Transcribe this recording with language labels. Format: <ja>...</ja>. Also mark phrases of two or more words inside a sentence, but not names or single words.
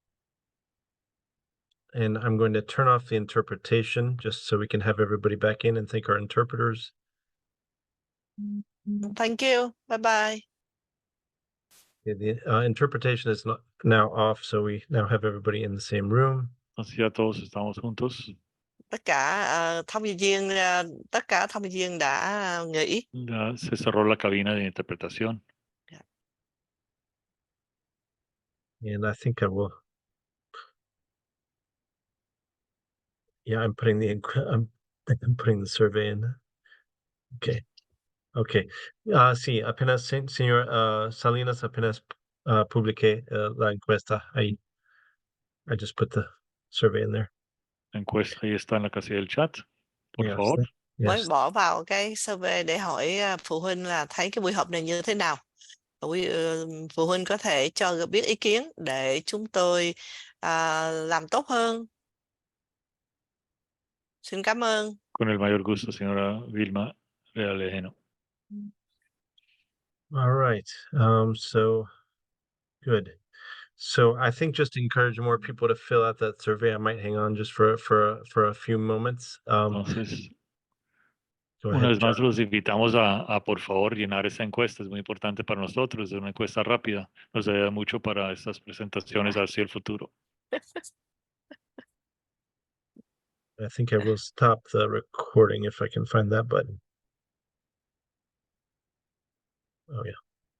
<en>And I'm going to turn off the interpretation just so we can have everybody back in and thank our interpreters. Thank you. Bye-bye. Yeah, the interpretation is now off, so we now have everybody in the same room.</en> <es>Así ya todos estamos juntos.</es> <vi>Tất cả tất cả thông viên đã nghỉ.</vi> <es>Ya se cerró la cabina de interpretación.</es> <en>And I think I will. Yeah, I'm putting I'm putting the survey in. Okay. Okay.</en> <es>Sí, apenas, señor Salinas, apenas publiqué la encuesta ahí.</es> <en>I just put the survey in there.</en> <es>La encuesta ahí está en la casilla del chat. Por</es> <en>Yes,</en> <es>favor.</es> <vi>Mới</vi> <en>yes.</en> <vi>bỏ vào cái survey để hỏi phụ huynh là thấy cái buổi họp này như thế nào. Phụ huynh có thể cho biết ý kiến để chúng tôi làm tốt hơn. Xin cảm ơn.</vi> <es>Con el mayor gusto, señora Vilma Realejeno.</es> <en>All right. So good. So I think just to encourage more people to fill out that survey, I might hang on just for a few moments.</en> <es>Entonces,</es> <en>Go</en> <es>una</es> <en>ahead,</en> <es>vez más</es> <en>John.</en> <es>los invitamos a por favor llenar esta encuesta. Es muy importante para nosotros. Es una encuesta rápida. Nos ayuda mucho para estas presentaciones hacia el futuro.</es> <en>I think I will stop the recording if I can find that button. Oh yeah.</en>